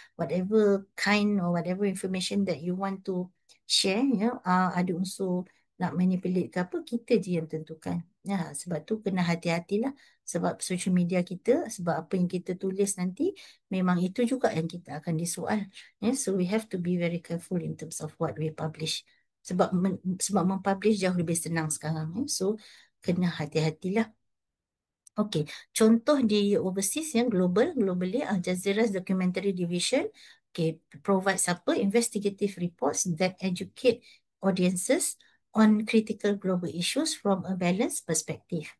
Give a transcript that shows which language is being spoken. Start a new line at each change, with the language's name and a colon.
English: Whatever kind or whatever information that you want to share,
Malay: ya, ada unsur nak manipulate ke apa, kita je yang tentukan. Ya, sebab tu kena hati-hatilah, sebab social media kita, sebab apa yang kita tulis nanti memang itu juga yang kita akan disoal.
English: Ya, so we have to be very careful in terms of what we publish.
Malay: Sebab mempublish jauh lebih senang sekarang, ya. So kena hati-hatilah. Okey, contoh di overseas yang
English: globally Al Jazeera's documentary division provides investigative reports that educate audiences on critical global issues from a balanced perspective.